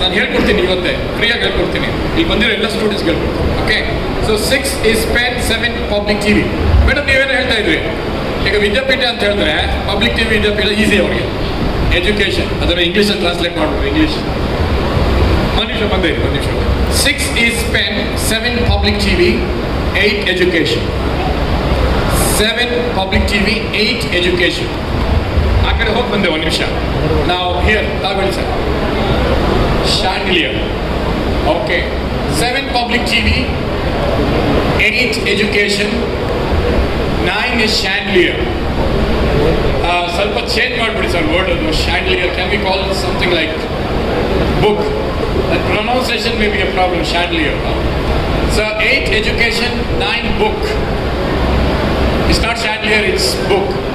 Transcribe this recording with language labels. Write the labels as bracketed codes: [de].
[kn] ನಾನು ಹೇಳ್ಕೊಡ್ತೀನಿ, ಇವತ್ತೇ ಫ್ರೀಯಾಗಿ ಹೇಳ್ಕೊಡ್ತೀನಿ. ಇಲ್ಲಿ ಬಂದಿರೋ ಎಲ್ಲ ಸ್ಟೂಡೆಂಟ್ಸ್ಗೆ ಹೇಳ್ಕೊಡ್ತೀನಿ. Okay, so [en] 6 is pen, [kn] 7 public TV. Madam ನೀವೇನು ಹೇಳ್ತಾ ಇದ್ರಿ, ಈಗ ವಿದ್ಯಾಪೀಠ ಅಂತ ಹೇಳಿದ್ರೆ ಪಬ್ಲಿಕ್ ಟಿವಿ ವಿದ್ಯಾಪೀಠ ಈಸಿ ಅವರಿಗೆ. ಎಜುಕೇಷನ್ ಅದನ್ನು ಇಂಗ್ಲೀಷಲ್ಲಿ ಟ್ರಾನ್ಸ್ಲೇಟ್ ಮಾಡ್ಬೋದು. ಇಂಗ್ಲೀಷ್ ಒಂದು ನಿಮಿಷ. [en] 6 is pen, 7 public TV, 8 education. 7 public TV, 8 education. [kn] ಆ ಕಡೆ ಹೋಗಿ ಬಂದೆ ಒಂದು ನಿಮಿಷ. ನಾವು here ತಾವೇಳಿ sir, chandelier. [en] Okay, 7 public TV, 8 education, 9 is chandelier. [kn] ಸ್ವಲ್ಪ ಚೇಂಜ್ ಮಾಡಿಬಿಡಿ ಸರ್ ವರ್ಡ್ ಅದು. [en] chandelier, can we call it something like book? That pronunciation may be a problem. Chandelier. So 8 education, 9 book. It's not chandelier, it's book.